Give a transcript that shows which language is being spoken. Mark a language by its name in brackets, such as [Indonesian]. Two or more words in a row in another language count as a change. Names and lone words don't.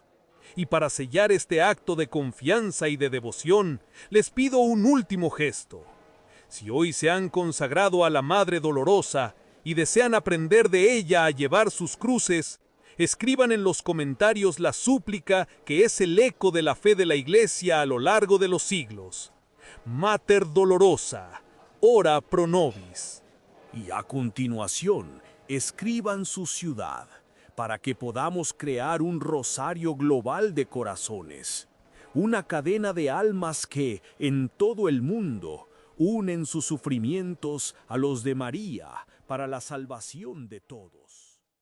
[Spanish] Y para sellar este acto de confianza y de devoción, les pido un último gesto. Si hoy se han consagrado a la Madre Dolorosa y desean aprender de ella a llevar sus cruces, escriban en los comentarios la súplica que es el eco de la fe de la Iglesia a lo largo de los siglos. [Latin] Mater Dolorosa, ora pro nobis. [Spanish] Y a continuación, escriban su ciudad, para que podamos crear un rosario global de corazones, una cadena de almas que, en todo el mundo, unen sus sufrimientos a los de María para la salvación de todos.